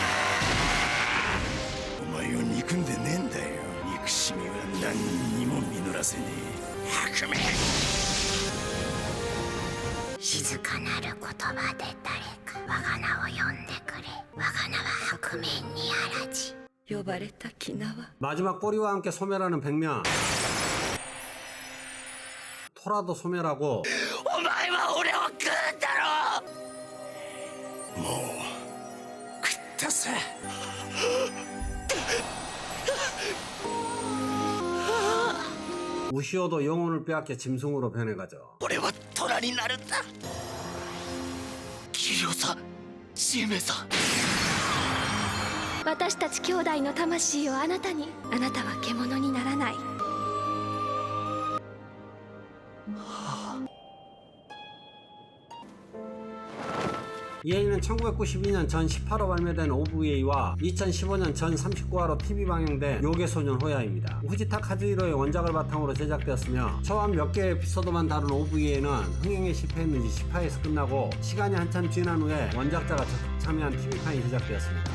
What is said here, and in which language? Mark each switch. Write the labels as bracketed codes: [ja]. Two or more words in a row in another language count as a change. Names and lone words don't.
[ja] お前を憎んでねえんだよ。憎しみは何にも実らせねえ。白目。静かなる言葉で誰か我が名を呼んでくれ。我が名は白面にあらじ。呼ばれたき名は [ko] 마지막 꼬리와 함께 소멸하는 백면. 토라도 소멸하고, [ja] お前は俺を食うんだろ。もう食ったさ。 [ko] 우시오도 영혼을 빼앗겨 짐승으로 변해가죠. [ja] 俺は虎になるんだ。キリオさ、ジメさ。私たち兄弟の魂をあなたに。あなたは獣にならない。 [ko] EA는 1992년 전 18화 발매된 OVA와 2015년 전 39화로 TV 방영된 요괴소년 호야입니다. 후지타 카즈히로의 원작을 바탕으로 제작되었으며 처음 몇 개의 에피소드만 다룬 OVA는 흥행에 실패했는지 10화에서 끝나고 시간이 한참 지난 후에 원작자가 적극 참여한 TV판이 제작되었습니다.